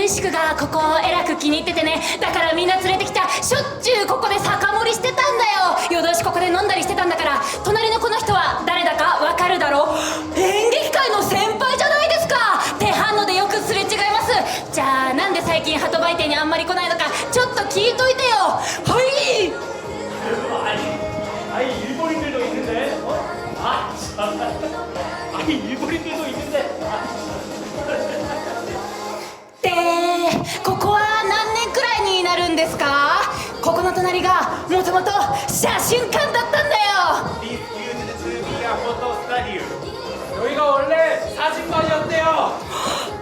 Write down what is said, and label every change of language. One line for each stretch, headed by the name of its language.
Japanese: がここをえらく気に入っててね。だからみんな連れてきた。しょっちゅうここで酒盛りしてたんだよ。夜通しここで飲んだりしてたんだから。隣のこの人は誰だかわかるだろう？演劇界の先輩じゃないですか。手反応でよくすれ違います。じゃあなんで最近鳩売店にあんまり来ないのかちょっと聞いといてよ。はい。
Korean: 아이 일본인들도 있는데. 아 참. 아이 일본인들도 있는데.
Japanese: で、ここは何年くらいになるんですか？ここの隣がもともと写真館だったんだよ。
Korean: 여기가 원래 사진관이었대요.